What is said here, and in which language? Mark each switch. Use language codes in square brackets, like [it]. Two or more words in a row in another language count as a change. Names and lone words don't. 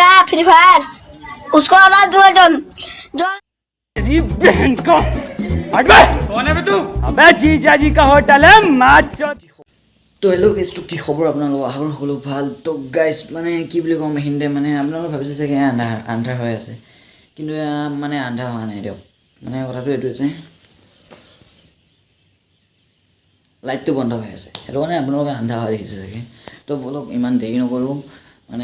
[hi] फ्री फायर उसको आवाज दो जो तेरी बहन का हट बे कौन है बे तू अबे जीजा जी का होटल है माच [as] তো [en] hello guys [as] তো কি খবৰ আপোনালোকৰ আশা কৰোঁ সকলো ভাল তো গাইজ মানে কি বুলি ক'ম এইখিনিতে মানে আপোনালোকে ভাবিছে চাগে আন্ধাৰ হৈ আছে কিন্তু মানে আন্ধাৰ হোৱা নাই দিয়ক মানে কথাটো এইটো যে লাইটটো বন্ধ হৈ আছে সেইটো কাৰণে আপোনালোকে আন্ধাৰ হোৱা দেখিছে চাগে তো বলক ইমান দেৰি নকৰোঁ মানে